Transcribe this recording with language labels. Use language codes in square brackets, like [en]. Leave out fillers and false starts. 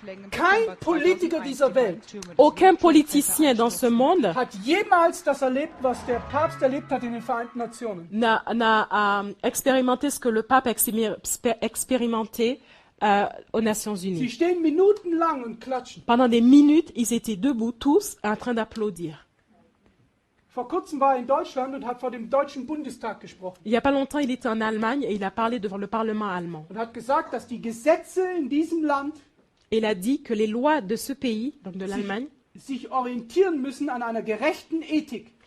[de] kein Politiker dieser Welt [fr] aucun politicien dans ce monde [de] hat jemals das erlebt, was der Papst erlebt hat in den Vereinten Nationen. [fr] n'a expérimenté ce que le pape a expérimenté aux Nations [de] Sie [fr] Unies. [de] stehen minutenlang und klatschen. [fr] Pendant des minutes, ils étaient debout, tous, en train d'applaudir. [de] Vor kurzem war er in Deutschland und hat vor dem Deutschen Bundestag gesprochen [fr] Il n'y a pas longtemps, il était en Allemagne et il a parlé devant le Parlement allemand. [de] und hat gesagt, dass die Gesetze in diesem Land [fr] Et il a dit que les lois de ce pays, donc de l'Allemagne, [de] sich orientieren müssen an einer gerechten Ethik.